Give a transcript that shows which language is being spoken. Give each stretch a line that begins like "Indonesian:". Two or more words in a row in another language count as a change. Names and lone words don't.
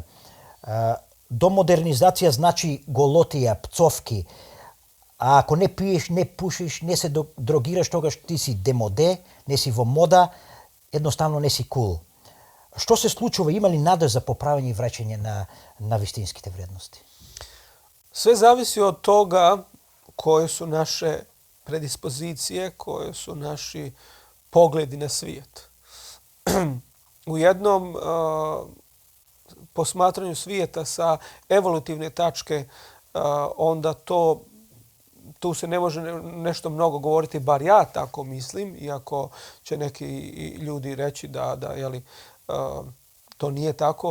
Macedonian: До модернизација значи голотија, пцовки. А ако не пиеш, не пушиш, не се дрогираш, тогаш ти си демоде, не си во мода, едноставно не си кул. Што се случува? Има ли нада за поправење и враќање на вистинските вредности?
Bosnian: Sve zavisi od toga koje su naše predispozicije, koje su naši pogledi na svijet. U jednom posmatranju svijeta sa evolutivne tačke, onda tu se ne može nešto mnogo govoriti, bar ja tako mislim, iako će neki ljudi reći da to nije tako.